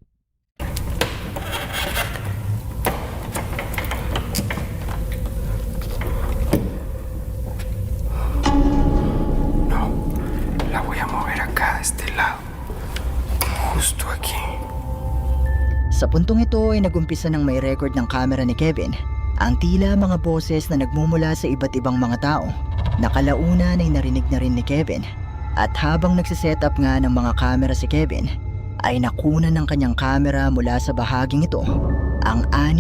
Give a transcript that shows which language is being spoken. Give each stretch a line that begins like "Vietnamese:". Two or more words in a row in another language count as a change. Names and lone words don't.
Spanish: No, la voy a mover acá, de este lado. Justo aquí.
Filipino: Sa puntong ito ay nagumpisa ng may record ng camera ni Kevin ang tila mga boses na nagmumula sa iba't ibang mga tao na kalaunan ay narinig na rin ni Kevin At habang nagsiset up nga ng mga camera si Kevin, ay nakunan ng kanyang camera mula sa bahaging ito ang anim